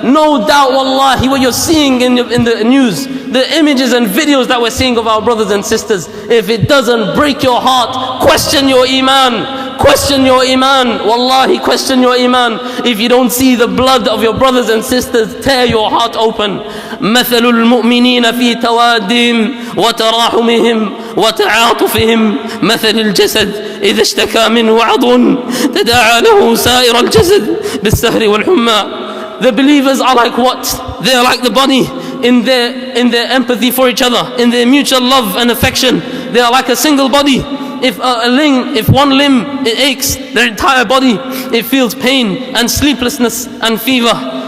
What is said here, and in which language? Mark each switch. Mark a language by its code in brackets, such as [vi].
[en] No doubt, wallahi, what you're seeing in the news, the images and videos that we're seeing of our brothers and sisters, if it doesn't break your heart, question your iman. Question your iman. Wallahi, question your iman. If you don't see the blood of your brothers and sisters, tear your heart open. [ar] مثل المؤمنين في توادهم وتراحمهم وتعاطفهم مثل الجسد إذا اشتكى منه عضو تداعى له سائر الجسد بالسهر والحمى. [en] The believers are like what? They are like the body in their empathy for each other, in their mutual love and affection. They are like a single body. If one limb it aches, their entire body it feels pain and sleeplessness and fever.